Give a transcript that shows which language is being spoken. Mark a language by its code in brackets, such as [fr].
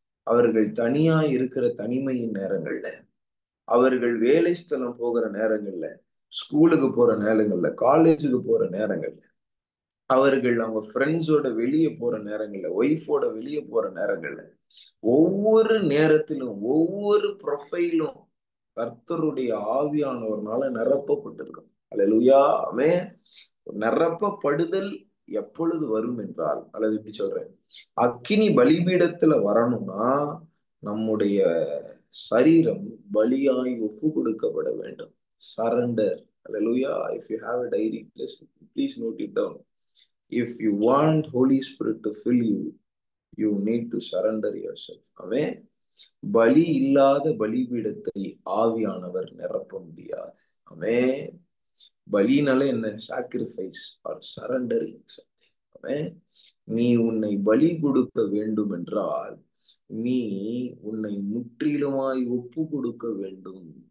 [ta] அவர்கள் தனியா இருக்கிற தனிமையின் நேரங்கள்ல, அவர்கள் வேலை ஸ்தலம் போகிற நேரங்கள்ல, ஸ்கூலுக்கு போற நேரங்கள்ல, காலேஜுக்கு போற நேரங்கள்ல, அவர்கள் அவங்க ஃப்ரெண்ட்ஸோட வெளியே போற நேரங்கள்ல, ஒய்ஃபோட வெளியே போற நேரங்கள்ல, ஒவ்வொரு நேரத்திலும் ஒவ்வொரு ப்ரொஃபைலும் கர்த்தருடைய ஆவியானவர்னால நிரப்பப்பட்டிருக்கும். அல்லேலூயா, ஆமென். நிரப்பப்படுதல் எப்பொழுது வரும் என்றால், அல்லது இப்படி சொல்றேன், அக்கினி பலிபீடத்துல வரணும்னா நம்முடைய சரீரம் பலியாய் ஒப்பு கொடுக்கப்பட வேண்டும். [en] Surrender. Hallelujah. If you have a diary, please note it down. If you want Holy Spirit to fill you, you need to surrender yourself. Amen. [ta] பலி இல்லாத பலிபீடத்தை ஆவியானவர் நிரப்ப முடியாது. [en] Amen. [ta] பலினால என்ன? [en] Sacrifice or surrendering something. Amen. [ta] நீ உன்னை பலி கொடுக்க வேண்டும் என்றால் நீ உன்னை முற்றிலுமாய் ஒப்பு கொடுக்க வேண்டும்.